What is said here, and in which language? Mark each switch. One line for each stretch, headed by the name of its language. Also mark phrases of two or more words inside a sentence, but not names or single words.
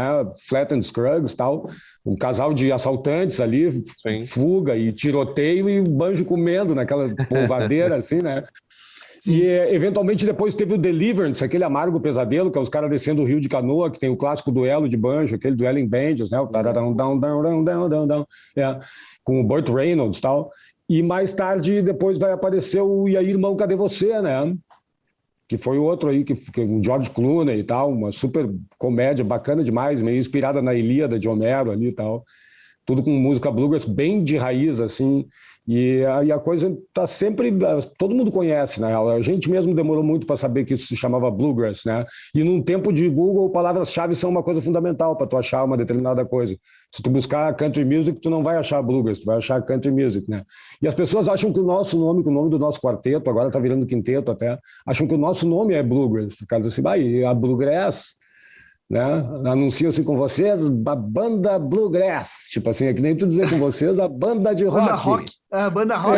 Portuguese: Flatt and Scruggs e tal. Um casal de assaltantes ali, Sim. fuga e tiroteio e o banjo comendo naquela polvadeira, assim, né? E, eventualmente, depois teve o Deliverance, aquele amargo pesadelo, que é os caras descendo o rio de canoa, que tem o clássico duelo de banjo, aquele duelo em banjos, né? O tararão,
English: down, down, down, down, down, down,
Portuguese: com o Burt Reynolds e tal. E mais tarde, depois vai aparecer o E aí, irmão, cadê você, né? Que foi outro aí, que um George Clooney e tal, uma super comédia bacana demais, meio inspirada na Ilíada de Homero ali e tal. Tudo com música bluegrass bem de raiz, assim. E a coisa tá sempre... Todo mundo conhece, né? A gente mesmo demorou muito para saber que isso se chamava bluegrass, né? E num tempo de Google, palavras-chave são uma coisa fundamental para tu achar uma determinada coisa. Se tu buscar
English: country music,
Portuguese: tu não vai achar bluegrass, tu vai achar
English: country music,
Portuguese: né? E as pessoas acham que o nosso nome, que o nome do nosso quarteto, agora tá virando quinteto até, acham que o nosso nome é bluegrass. Os caras dizem assim, a bluegrass... Né? Anuncio-se com vocês a banda Bluegrass, tipo assim, é que nem tu dizer com vocês a banda de rock. Banda rock. A banda rock.